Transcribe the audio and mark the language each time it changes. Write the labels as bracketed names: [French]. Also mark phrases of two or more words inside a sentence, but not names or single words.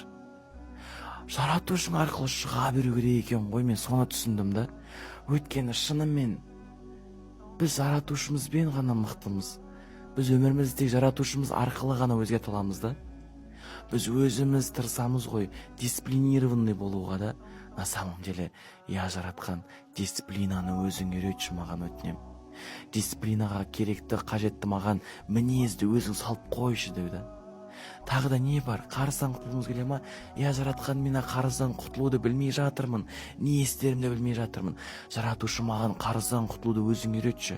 [Kazakh] Жаратушың арқылы шыға беру керек екен ғой, мен соны түсіндім да. Өйткені шынымен біз жаратушымызбен ғана мықтымыз. Біз өмірімізді тек жаратушымыз арқылы ғана өзгерте аламыз да. Біз өзіміз тырысамыз ғой дисциплинированный болуға да. [Russian] На самом деле, [Kazakh] я жаратқан, дисциплинаны өзің үйретші маған өтінем. Дисциплинаға керекті, қажетті маған мінезді өзің салып қойшы деуді. Тағы да не бар? Қарыздан құтылуымыз келе ма? Я жаратқан, мен қарыздан құтылуды білмей жатырмын. Не істерімді білмей жатырмын. Жаратушы маған қарыздан құтылуды өзің үйретші.